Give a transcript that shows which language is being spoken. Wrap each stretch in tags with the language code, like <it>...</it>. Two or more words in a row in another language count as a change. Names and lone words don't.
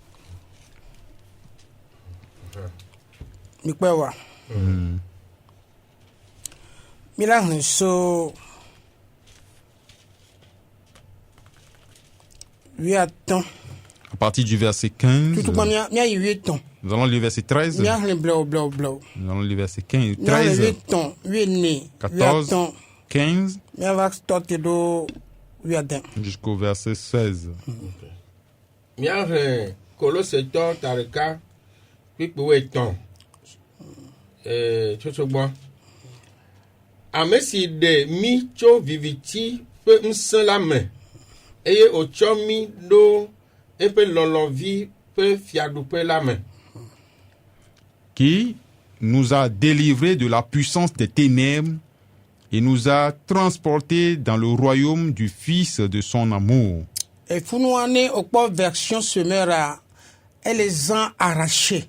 <fr>À partir du verset 15, nous allons lire verset 13, nous allons lire verset 15, 13, 14, 15, jusqu'au verset 16.</fr> <ee>Ame si de mi tso viviti ƒe ŋusẽ la me eye wòtsɔ mi ɖo eƒe lɔlɔ̃vi ƒe fiaɖuƒe la me.</ee> <fr>Qui nous a délivrés de la puissance des ténèbres et nous a transportés dans le royaume du Fils de son amour. Et Funouane au port version semeur elle les a arrachés.</fr>